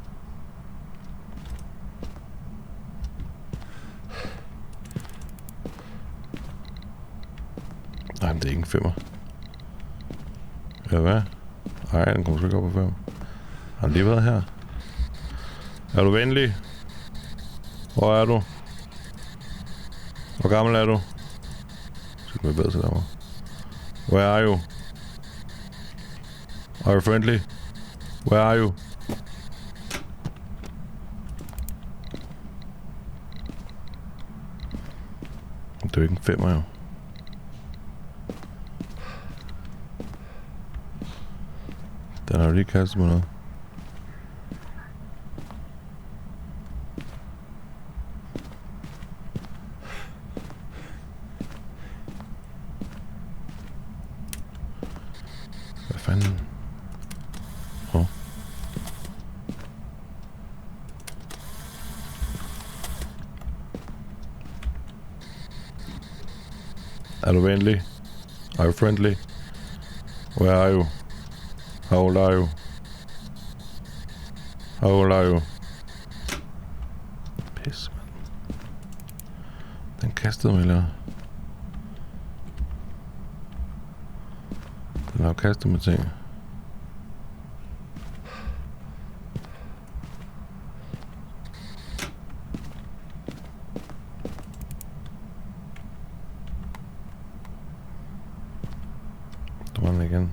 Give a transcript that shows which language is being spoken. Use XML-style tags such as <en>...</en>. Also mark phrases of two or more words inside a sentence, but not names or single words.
<da>Nej, men det er ikke en 5'er. Eller hvad? Nej, den kommer sgu ikke op på 5. Har den lige været her? Er du venlig? Hvor er du? Hvor gammel er du? Så kan vi bedre til derovre.</da> <en>Where are you? Are you friendly? Where are you?</en> <da>Det er jo ikke en 5'er, jo. Den har jo lige kastet mig noget. Hvad fanden? Åh. Er du venlig?</da> <en>Are you friendly? Where are you? How old are you? How old are you?</en> <da>Pis, mand. Den kastede mig, eller? Den har jo kastet mig ting. Der var den igen.</da>